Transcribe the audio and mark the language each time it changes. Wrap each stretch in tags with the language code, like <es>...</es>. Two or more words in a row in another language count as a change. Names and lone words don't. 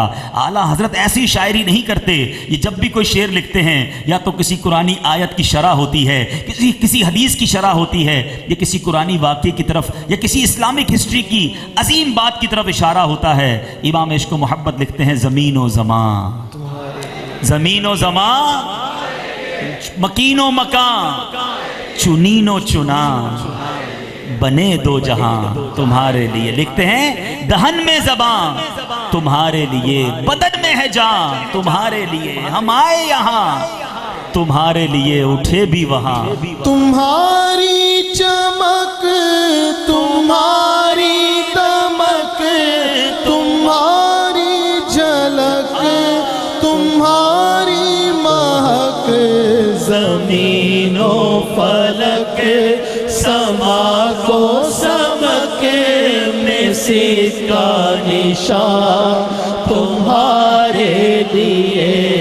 <ur>اعلیٰ حضرت ایسی شاعری نہیں کرتے، یہ جب بھی کوئی شعر لکھتے ہیں یا تو کسی قرآنی آیت کی شرح ہوتی ہے، کسی حدیث کی شرح ہوتی ہے، یا کسی قرآنی واقعے کی طرف یا کسی</ur> <en>Islamic history</en> <ur>کی عظیم بات کی طرف اشارہ ہوتا ہے۔ امام عشق و محبت لکھتے ہیں زمین و زمان، زمین و زمان، مکین و مکان، چنین و چنا، بنے دو جہاں تمہارے لیے۔ لکھتے ہیں دہن میں زبان تمہارے لیے، بدن میں ہے جان تمہارے لیے، ہم آئے یہاں تمہارے لیے، اٹھے بھی وہاں۔ تمہاری چمک، تمہاری دمک، تمہاری جھلک، تمہاری مہک، زمین و فلک سما کو سمک میں سکا نشان تمہارے لیے،</ur>